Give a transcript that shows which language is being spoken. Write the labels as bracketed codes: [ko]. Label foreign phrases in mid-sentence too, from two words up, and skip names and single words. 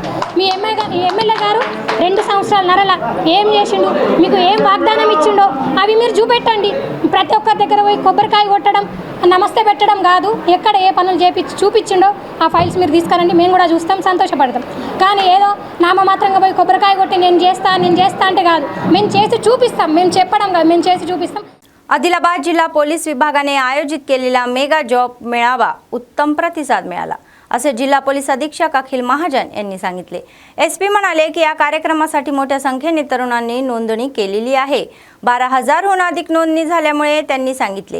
[te] మీ ఎమ్మెల్యే గారు 2 సంవత్సరాల ఏం చేసిండు, మీకు ఏం వాగ్దానం ఇచ్చిండో అవి మీరు చూపెట్టండి. ప్రతి ఒక్కరి దగ్గర పోయి కొబ్బరికాయ కొట్టడం, నమస్తే పెట్టడం కాదు. ఎక్కడ ఏ పనులు చూపించిండో ఆ ఫైల్స్ మీరు తీసుకురండి, మేము కూడా చూస్తాం, సంతోషపడతాం. కానీ ఏదో నామమాత్రంగా పోయి కొబ్బరికాయ కొట్టి నేను చేస్తా అంటే కాదు. మేము చేసి చూపిస్తాం, మేము చెప్పడం काद, మేము చేసి చూపిస్తాం. [mr] आदिलाबाद जिल्हा पोलीस विभागाने आयोजित केलेला [en] mega job [mr] मेळावा उत्तम प्रतिसाद मिळाला असे जिल्हा पोलीस अधीक्षक अखिल महाजन यांनी सांगितले। एसपी म्हणाले की या कार्यक्रमासाठी मोठ्या संख्येने तरुणांनी नोंदणी केलेली आहे। 12,000 हून अधिक नोंदणी झाल्यामुळे त्यांनी सांगितले।